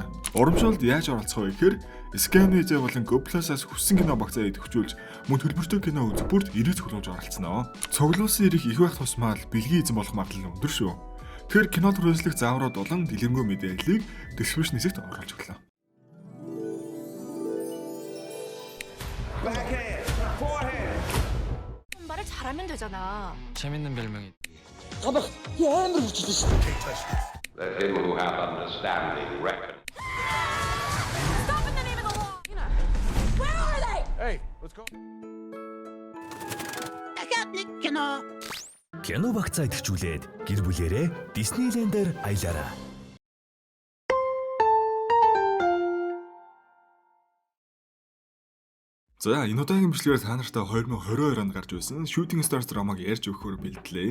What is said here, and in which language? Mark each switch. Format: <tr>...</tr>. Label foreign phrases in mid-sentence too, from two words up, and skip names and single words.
<mn>Урамшуулалд яаж оролцох вэ гэхээр Sky Media болон Go Plus-аас хүссэн кино багцаа идэвхжүүлж мөн төлбөртэй кино үзэх бүрд 90 цуглуулж оролцсноо. Цуглуулсан эрх их байх тусмаа бэлгийн эзэн болох магадлал өндөр шүү. Тэгэхээр кинод хүрээлцэх зааврууд болон дэлгэрэнгүй мэдээллийг description хэсэгт оруулж өглөө.</mn> <ko>말을 잘하면 되잖아. 재밌는 별명이 가봐,</ko> <mn>амар хүчтэй шүү.</mn> <en>Let him who hath understanding reckon. Stop in the name of the law. You know. Where are they? Hey, let's go.</en> <mn>Кино багцаа идэвхжүүлээд гэр бүлэрээ Disneyland-ээр аялаарай. За энэ удаагийн бичлэгээр та нартай 2022 онд гарч байсан Shooting Stars драмаг ярьж өгөхөөр бэлдлээ.</mn>